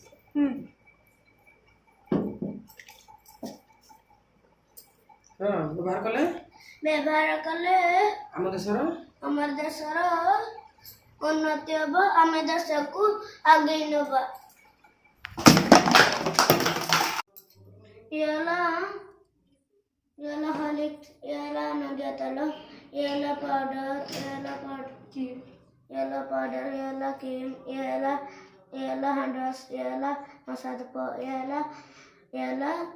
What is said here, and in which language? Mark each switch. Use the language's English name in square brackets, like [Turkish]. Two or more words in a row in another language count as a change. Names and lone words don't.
[Odia] ବ୍ୟବହାର କଲେ ଆମ ଦେଶର ଉନ୍ନତି ହେବ, ଆମେ ଦେଶକୁ ଆଗେଇ ନେବା। [Hindi] ये वाला हॉर्लिक्स, ये वाला नडिया तेल, ये वाला पाउडर, ये वाला क्रीम, ये वाला हैंड वॉश, ये वाला मसाज, ये वाला